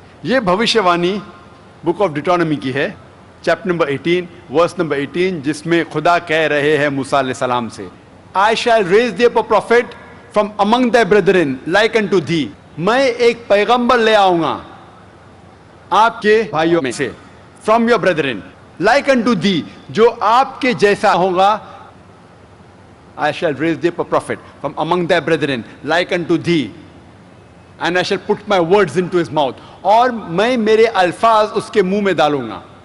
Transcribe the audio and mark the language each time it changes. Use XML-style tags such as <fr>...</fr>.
<ur>یہ بھوشیوانی book of ڈیٹرانومی کی ہے، چیپٹر نمبر 18 ورس نمبر 18، جس میں خدا کہہ رہے ہیں موسیٰ علیہ السلام سے</ur> <en>I shall raise thee up a prophet from among thy brethren like unto thee.</en> <ur>میں ایک پیغمبر لے آؤں گا آپ کے بھائیوں میں سے،</ur> <en>from your brethren like unto thee،</en> <ur>جو آپ کے جیسا ہوگا.</ur> <en>I shall raise thee up a prophet from among thy brethren like unto thee, and I shall put my words into his mouth.</en> <ur>اور میں میرے الفاظ اس کے منہ میں ڈالوں گا.</ur>